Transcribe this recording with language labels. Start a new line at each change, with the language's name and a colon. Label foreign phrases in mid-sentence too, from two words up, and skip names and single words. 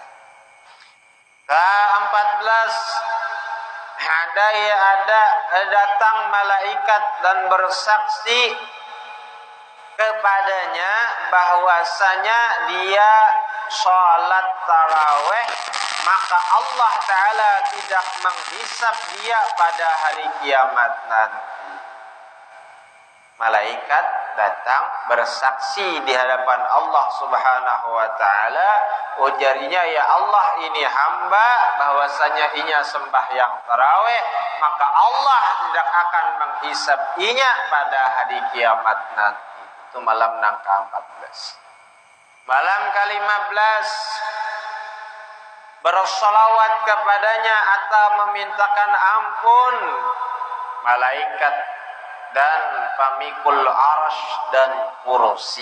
Indonesian: Ke-14, ada datang malaikat dan bersaksi kepadanya bahwasanya dia sholat taraweh, maka Allah Ta'ala tidak menghisab dia pada hari kiamat nanti. Malaikat datang bersaksi di hadapan Allah
Arabic: Subhanahu wa Ta'ala,
Indonesian: ujarnya,
Arabic: ya Allah,
Indonesian: ini hamba bahwasanya inya sembahyang taraweh, maka Allah tidak akan menghisab inya pada hari kiamat nanti. Itu malam nang ke-14. Malam ke-15, bersolawat kepadanya atau memintakan ampun malaikat dan pamikul arsy dan kursi.